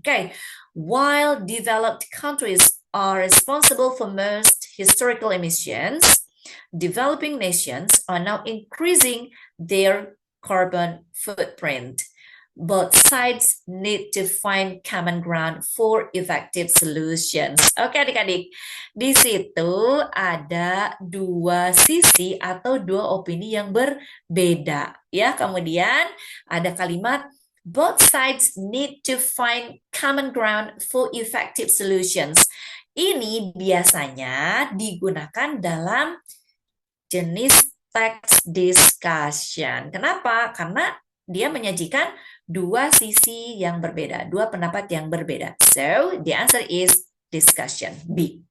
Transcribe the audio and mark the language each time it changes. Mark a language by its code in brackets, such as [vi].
[en] Okay, while developed countries are responsible for most historical emissions, developing nations are now increasing their carbon footprint. Both sides need to find common ground for effective solutions. [id] Oke adik-adik, di situ ada dua sisi atau dua opini yang berbeda. Ya, kemudian ada kalimat [en] both sides need to find common ground for effective solutions. [id] Ini biasanya digunakan dalam jenis text discussion. Kenapa? Karena dia menyajikan dua sisi yang berbeda, dua pendapat yang berbeda. [en] So, the answer is discussion, B.